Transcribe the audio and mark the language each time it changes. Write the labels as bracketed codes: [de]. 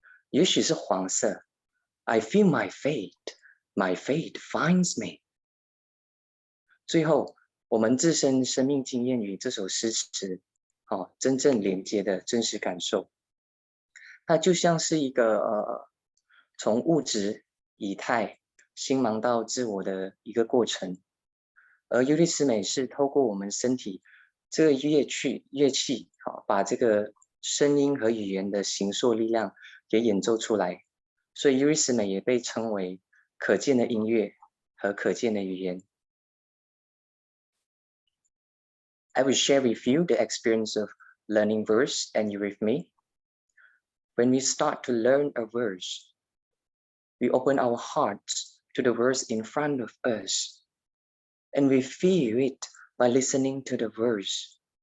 [zh] 也许是黄色 [en] ，I feel my fate, my fate finds me。 [zh] 最后，我们自身生命经验与这首诗词，真正连接的真实感受，它就像是一个从物质、以太、星芒到自我的一个过程。而尤利斯美是透过我们身体这个乐器，把这个声音和语言的形塑力量给演奏出来，所以尤利斯美也被称为可见的音乐和可见的语言。 [en] I will share with you the experience of learning verse, and you with me. When we start to learn a verse, we open our hearts to the verse in front of us, and we feel it by listening to the verse.